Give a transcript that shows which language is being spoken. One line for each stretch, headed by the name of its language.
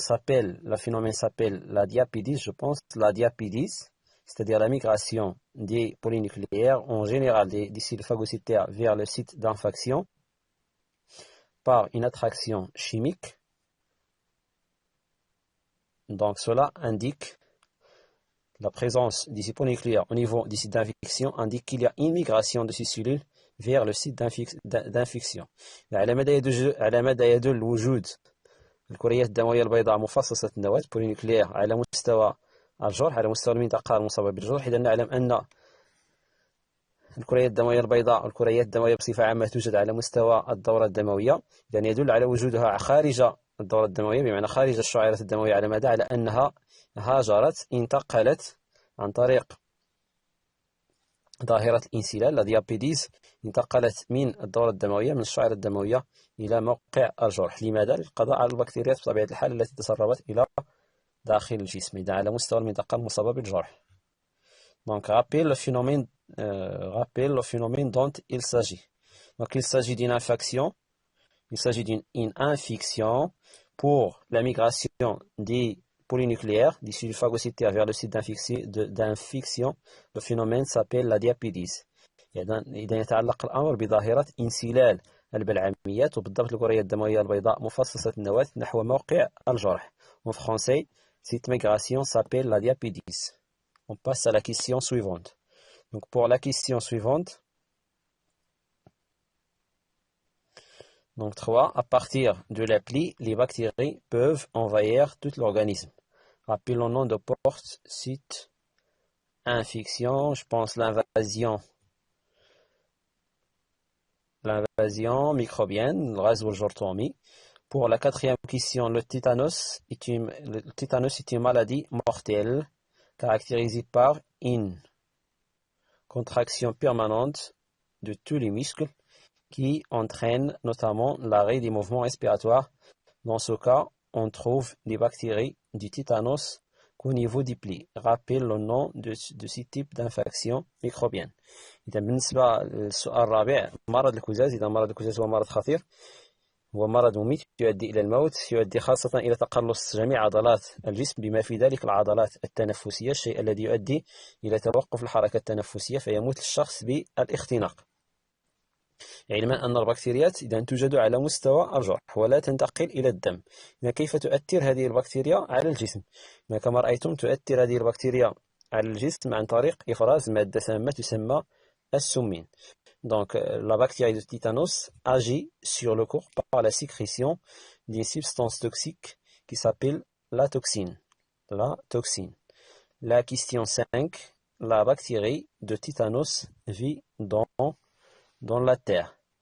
French: Le phénomène s'appelle la diapédise, je pense, la diapédise, c'est-à-dire la migration des polynucléaires, en général des cellules phagocytaires vers le site d'infection par une attraction chimique. Donc cela indique la présence des polynucléaires au niveau du site d'infection, indique qu'il y a une migration de ces cellules vers le site d'infection.
Arabic: على مدى يدل وجود الكريات الدموية البيضاء مفصصة النواة بولينيوكليير على مستوى الجرح، على مستوى المنطقة المصابة بالجرح، إذا نعلم أن الكريات الدموية البيضاء والكريات الدموية بصفة عامة توجد على مستوى الدورة الدموية، إذا يدل على وجودها خارج الدورة الدموية، بمعنى خارج الشعيرات الدموية، على مدى على أنها هاجرت، انتقلت عن طريق ظاهرة الانسلال، لا ديابيديز، انتقلت من الدورة الدموية من الشعيرة الدموية إلى موقع الجرح. لماذا؟ للقضاء على البكتيريات بطبيعة الحال التي تسربت إلى داخل الجسم، إذا على مستوى المنطقة المصابة بالجرح.
French: Donc rappelle le phénomène dont il s'agit. Donc il s'agit d'une infection Il s'agit d'une infection. Pour la migration des polynucléaires, des cellules phagocytaires vers le site d'infection, le phénomène s'appelle la diapédise.
Arabic: إذا يتعلق الأمر بظاهرة انسلال البلعميات وبالضبط الكرية الدموية البيضاء مفصصة النواة نحو موقع الجرح.
French: En français, cette migration s'appelle la diapédise. On passe à la question suivante. Donc pour la question suivante, donc 3, à partir de la plie, les bactéries peuvent envahir tout l'organisme. Rappelons le nom de porte, site, infection, je pense l'invasion microbienne, le غزو الجرثومي. Pour la 4e question, le tétanos est une maladie mortelle caractérisée par une contraction permanente de tous les muscles qui entraîne notamment l'arrêt des mouvements respiratoires. Dans ce cas, on trouve des bactéries du tétanos qu'au niveau des plis. Rappelle le nom de ce type d'infection microbienne.
Arabic: إذا بالنسبة للسؤال الرابع مرض الكزاز. إذا مرض الكزاز هو مرض خطير، هو مرض مميت يؤدي إلى الموت، يؤدي خاصة إلى تقلص جميع عضلات الجسم بما في ذلك العضلات التنفسية، الشيء الذي يؤدي إلى توقف الحركة التنفسية فيموت الشخص بالاختناق. علما أن البكتيريات إذا توجد على مستوى الجرح ولا تنتقل إلى الدم. إذا كيف تؤثر هذه البكتيريا على الجسم؟ كما رأيتم تؤثر هذه البكتيريا على الجسم عن طريق إفراز مادة سامة تسمى السمين.
French: Donc la bactérie de tétanos agit sur le corps par la sécrétion d'une substance toxique qui s'appelle la toxine. La question 5, la bactérie de tétanos vit dans la terre.